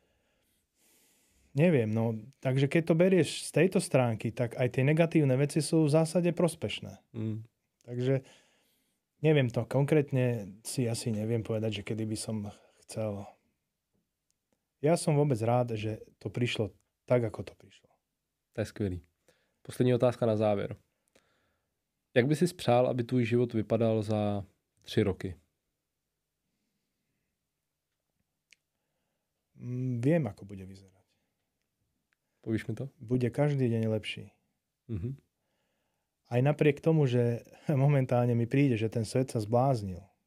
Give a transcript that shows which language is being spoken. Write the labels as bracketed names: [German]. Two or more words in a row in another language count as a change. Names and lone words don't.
[Slovak] Neviem, no, takže keď to berieš z tejto stránky, tak aj tie negatívne veci sú v zásade prospešné. Takže neviem to, konkrétne si asi neviem povedať, že kedy by som chcel. Ja som vôbec rád, že to prišlo tak, ako to prišlo. [Czech] To je skvělý. Poslední otázka na závěr. Jak by si přál, aby tvůj život vypadal za 3 roky? [Slovak] Viem, ako bude vyzerať. [Czech] Povíš mi to? [Slovak] Bude každý deň lepší. Aj napriek tomu, že momentálne mi príde, že ten svet sa zbláznil.